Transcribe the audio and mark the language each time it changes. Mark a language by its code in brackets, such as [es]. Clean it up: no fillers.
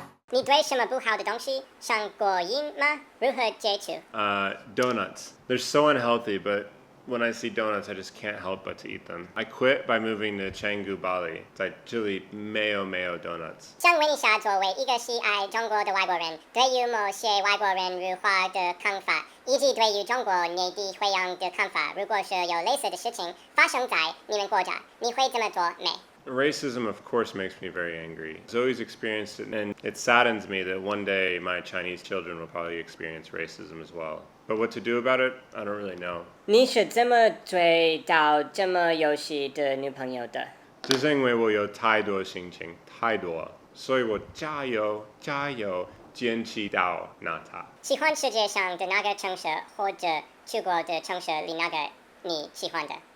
[zh] 你对什么不好的东西上过瘾吗？如何解除？ [en] Donuts. They're so unhealthy, but When I see donuts, I just can't help but to eat them. I quit by moving to Canggu, Bali. [zh] 在这里没有 donuts. 想问一下，作为一个喜爱中国的外国人，对于某些外国人辱华的看法，以及对于中国内地惠阳的看法，如果是有类似的事情发生在你们国家，你会怎么做呢？ [en] Racism, of course, makes me very angry. Zoe's experienced it, and it saddens me that one day my Chinese children will probably experience racism as well. But what to do about it, I don't really know. [zh] 你是怎么追到这么优秀的女朋友的？这是因为我有太多心情，太多，所以我加油，坚持到拿它。喜欢世界上的哪个城市，或者去过的城市里哪个你喜欢的？